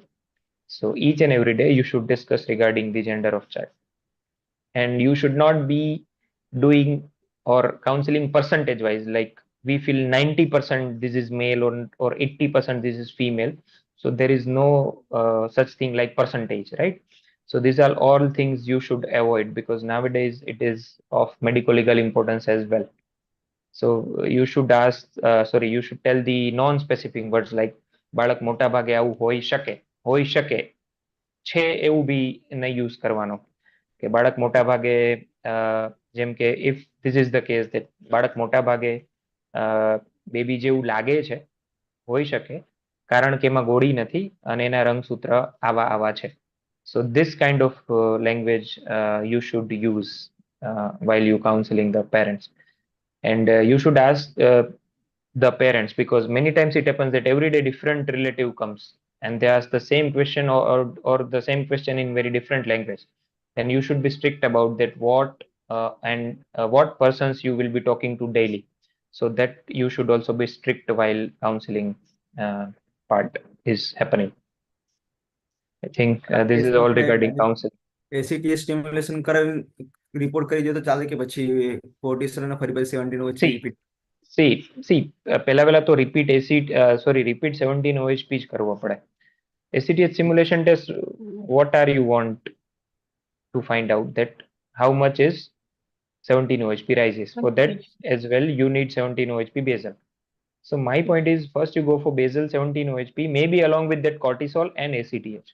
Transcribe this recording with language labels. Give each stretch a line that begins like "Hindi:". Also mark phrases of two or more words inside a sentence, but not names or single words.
English: So each and every day you should discuss regarding the gender of child, and you should not be doing or counseling percentage wise, like we feel 90% this is male or 80% this is female. So there is no such thing like percentage, right? So these are all things you should avoid because nowadays it is of medical legal importance as well. So you should you should tell the non-specific words like
Gujarati: બાળક મોટા ભાગે આવું હોઈ શકે છે એવું બી નહીં use કરવાનો કે બાળક મોટા ભાગે જેમ કે
English: if this is the case that
Gujarati: બાળક મોટા ભાગે બેબી જેવું લાગે છે હોઈ શકે કારણ કે એમાં ગોળી નથી અને એના રંગસૂત્ર આવા આવા છે.
English: So this kind of language you should use while you counseling the parents. And you should ask the parents because many times it happens that every day different relative comes and they ask the same question or the same question in very different language. Then you should be strict about that what persons you will be talking to daily, so that you should also be strict while counseling part is happening. I think this is all regarding counseling. ACTH stimulation
Gujarati: કરાવી રિપોર્ટ કરી દો તો ચાલે કે પછી કોર્ટિસોલ અને ફરી પછી 17 OHP રિપીટ see પહેલા તો repeat 17 OHP જ કરવો પડે.
English: ACTH simulation test, what are you want to find out that how much is 17 OHP rises. For that as well you need 17 OHP basal. So my point is first you go for basal 17 OHP maybe along with that cortisol and ACTH.